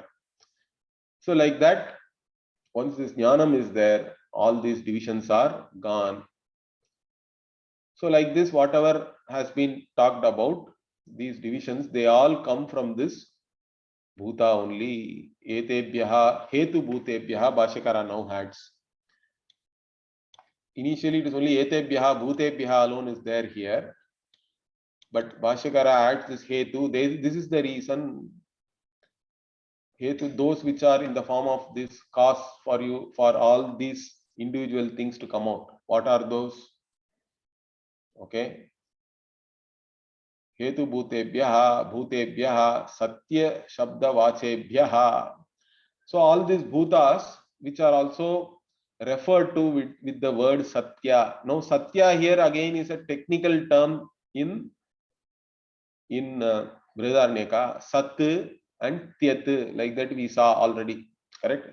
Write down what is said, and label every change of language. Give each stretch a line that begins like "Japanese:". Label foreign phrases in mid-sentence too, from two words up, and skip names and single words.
English: So like that, once this jnanam is there, all these divisions are gone. So like this, whatever has been talked about, these divisions, they all come from this bhuta only.
Sanskrit: Etebhyaha hetu bhutebhyaha
English: Bhashyakara now adds. Initially it is only
Sanskrit: etebhyaha bhutebhyaha
English: alone is there here. But Bhashyakara adds this hetu. This is the reason. Hetu, those which are in the form of this cause for you, for all these individual things to come out. What are those? Okay.
Sanskrit: Hetu bhutebhyaha satya shabda vachebhyaha.
English: So all these bhutas which are also referred to with the word satya. Now satya here again is a technical term in Brhadaranyaka. Sat and Tyat, like that we saw already, correct?